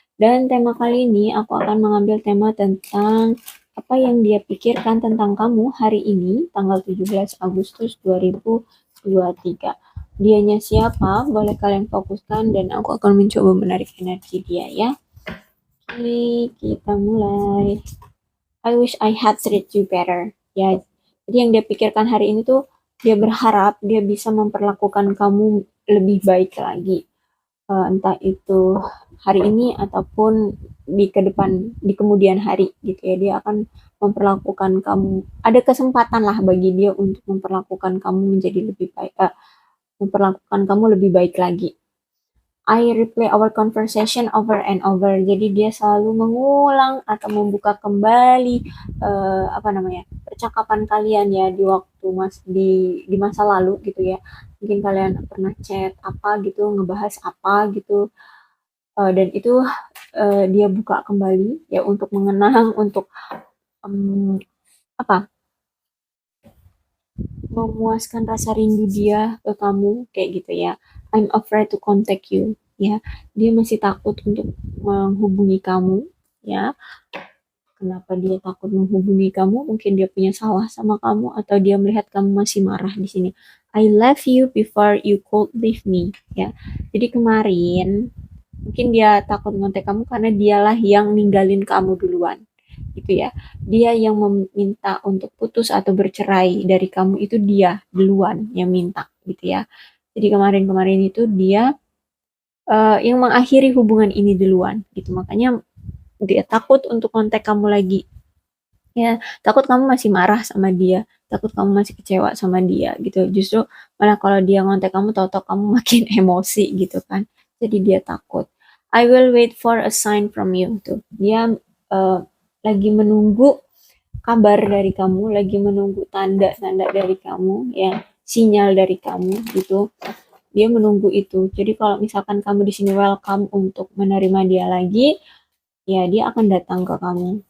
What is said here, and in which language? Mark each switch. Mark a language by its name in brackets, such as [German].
[Indonesian] Dan tema kali ini aku akan mengambil tema tentang apa yang dia pikirkan tentang kamu hari ini, tanggal 17 Agustus 2023. Dianya siapa? Boleh kalian fokuskan dan aku akan mencoba menarik energi dia ya. Oke, kita mulai. [English] I wish I had treated you better. [Indonesian] Ya, jadi yang dia pikirkan hari ini tuh dia berharap dia bisa memperlakukan kamu lebih baik lagi. Entah itu hari ini ataupun di ke depan di kemudian hari gitu ya. Dia akan memperlakukan kamu. Ada kesempatan lah bagi dia untuk memperlakukan kamu menjadi lebih baik, memperlakukan kamu lebih baik lagi. [English] I replay our conversation over and over. [Indonesian] Jadi dia selalu mengulang atau membuka kembali apa namanya percakapan kalian ya di waktu di masa lalu gitu ya. Mungkin kalian pernah chat apa gitu, ngebahas apa gitu. Dan itu dia buka kembali ya untuk mengenang, untuk um, apa memuaskan rasa rindu dia ke kamu kayak gitu ya. [English] I'm afraid to contact you ya. [Indonesian] Dia masih takut untuk menghubungi kamu ya. Kenapa dia takut menghubungi kamu? Mungkin dia punya salah sama kamu atau dia melihat kamu masih marah di sini. [English] I left you before you could leave me ya. [Indonesian] Jadi kemarin mungkin dia takut ngontek kamu karena dialah yang ninggalin kamu duluan gitu ya. Dia yang meminta untuk putus atau bercerai dari kamu, itu dia duluan yang minta gitu ya. Jadi kemarin-kemarin itu dia yang mengakhiri hubungan ini duluan gitu. Makanya dia takut untuk kontak kamu lagi. Ya, takut kamu masih marah sama dia, takut kamu masih kecewa sama dia gitu. Justru malah kalau dia ngontek kamu, tahu-tahu kamu makin emosi gitu kan. Jadi dia takut. [English] I will wait for a sign from you tuh. [Indonesian] Dia uh, lagi menunggu kabar dari kamu, lagi menunggu tanda-tanda dari kamu, ya, sinyal dari kamu gitu. Dia menunggu itu. Jadi kalau misalkan kamu di sini welcome untuk menerima dia lagi, ya dia akan datang ke kamu.